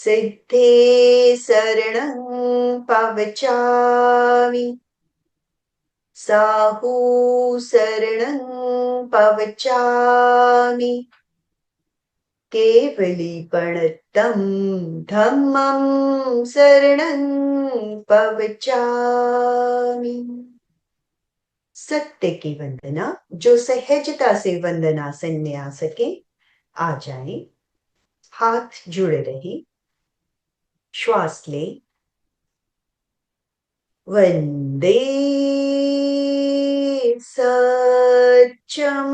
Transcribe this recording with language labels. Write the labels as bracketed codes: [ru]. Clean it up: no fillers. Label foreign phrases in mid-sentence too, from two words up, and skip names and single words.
[pra] सिद्धे शरणं पवचामि, साहू शरणं पवचामि, केवलीपणतं धम्मं शरणं पवचामि। [hi] सत्य की वंदना, जो सहजता से वंदनासन में आ सके आ जाए। हाथ जुड़े रहे, श्वास ले। [pra] वंदे सच्चम।